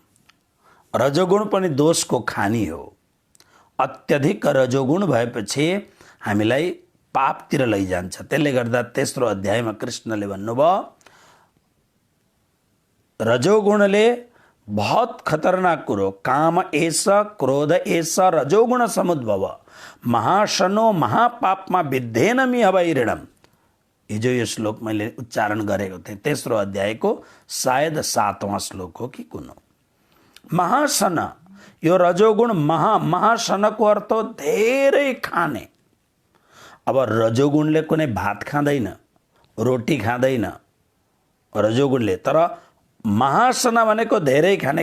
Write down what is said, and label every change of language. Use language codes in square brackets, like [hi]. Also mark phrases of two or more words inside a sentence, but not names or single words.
[ne] रजोगुण पनि दोषको खानी हो। अत्यधिक रजोगुण भएपछि हामीलाई पापतिर लैजान्छ। त्यसले गर्दा तेस्रो अध्यायमा कृष्णले भन्नुभयो, रजोगुणले बहुत खतरनाक कुरो, [sa] काम एष क्रोध एष रजोगुण समुद्भव महाशनो महापापमा विद्धेन मिहवैरिणम। [ne] हिजो यो श्लोक मैले उच्चारण गरेको थिएँ, तेस्रो अध्यायको सायद 7वां श्लोक हो कि कुन हो। महासन, यो रजोगुण महासनको अर्थ धेरै खाने। अब रजोगुणले कुनै भात खाँदैन, रोटी खाँदैन रजोगुणले, तर महासन भनेको धेरै खाने।